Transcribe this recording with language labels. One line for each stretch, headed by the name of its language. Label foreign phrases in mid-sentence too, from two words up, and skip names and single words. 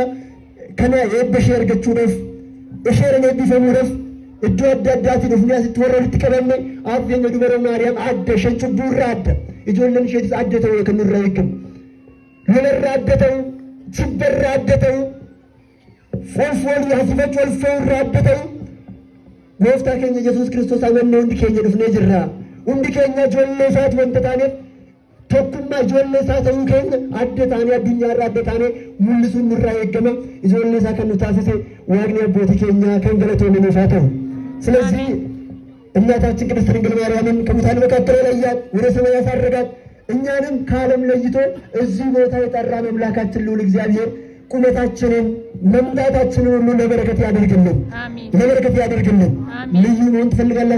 Oromo: Kana eebba ishee argachuudhaaf isheen eebbifamuudhaaf iddoo adda addaatiin dhufnee asitti warra walitti qabamne ati keenya dubaroo Maariyaam adda isheen cubbuurraa adda ijoolleen isheetis adda ta'uu kan nurraa eegamu lolarraa adda ta'u jibbarraa adda ta'u foolfoolii hasifachu walfa'urraa adda ta'u gooftaa keenya Yesuus Kiristoos amannee hundi keenya dhufnee jirra. hundi keenya ijoollee isaati wanta taaneef tokkummaa ijoollee isaa ta'uu keenya adda taanee addunyaarraa adda taanee mul'isuun nurraa eegama. Ijoollee isaa kan nu taasise waaqni abbootii keenya kan galatoonni nuuf haa ta'u።
Amharic: ስለዚህ እናታችን ቅድስት ድንግል ማርያምን ከሙታን መካከል ለያት፣ ወደ ሰማይ ያሳረጋት፣ እኛንም ከዓለም ለይቶ እዚህ ቦታ የጠራን አምላካችን ልዑል እግዚአብሔር ቁመታችንን መምጣታችንን ሁሉ ለበረከት ያደርግልን፣ ለበረከት ያደርግልን። ልዩ መሆን ትፈልጋላችሁ?